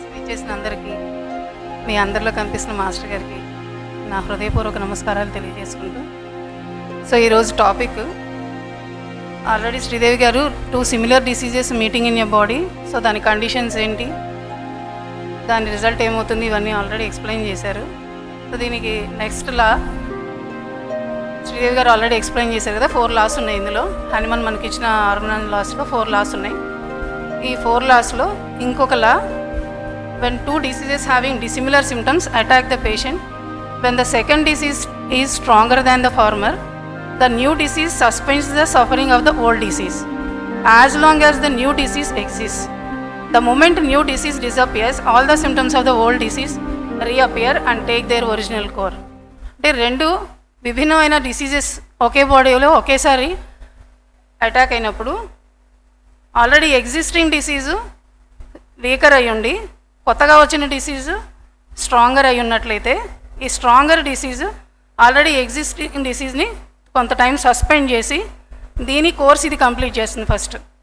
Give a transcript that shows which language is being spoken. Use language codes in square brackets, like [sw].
[te] చేసిన అందరికీ, మీ అందరిలో కనిపిస్తున్న మాస్టర్ గారికి నా హృదయపూర్వక నమస్కారాలు తెలియజేసుకుంటూ, సో ఈరోజు టాపిక్ ఆల్రెడీ శ్రీదేవి గారు 2 similar diseases meeting in your body, so దాని కండిషన్స్ ఏంటి, దాని రిజల్ట్ ఏమవుతుంది, ఇవన్నీ ఆల్రెడీ ఎక్స్ప్లెయిన్ చేశారు. సో దీనికి నెక్స్ట్ లా శ్రీదేవి గారు ఆల్రెడీ ఎక్స్ప్లెయిన్ చేశారు కదా. 4 లాస్ ఉన్నాయి ఇందులో. హానిమన్ మనకి ఇచ్చిన హార్మోనల్ లాస్లో 4 లాస్ ఉన్నాయి. ఈ 4 లాస్లో ఇంకొక లా, [en] when 2 diseases having dissimilar symptoms attack the patient, when the second disease is stronger than the former, the new disease suspends the suffering of the old disease as long as the new disease exists. The moment new disease disappears, all the symptoms of the old disease reappear and take their original core. [te] అంటే 2 విభిన్నమైన diseases ఒకే బాడీలో ఒకేసారి attack అయినప్పుడు already existing disease weaker అయ్యుండి కొత్తగా వచ్చిన disease stronger అయి ఉన్నట్లయితే, ఈ స్ట్రాంగర్ డిసీజు ఆల్రెడీ ఎగ్జిస్టింగ్ డిసీజ్ని కొంత టైం సస్పెండ్ చేసి దీని కోర్స్ ఇది కంప్లీట్ చేస్తుంది ఫస్ట్.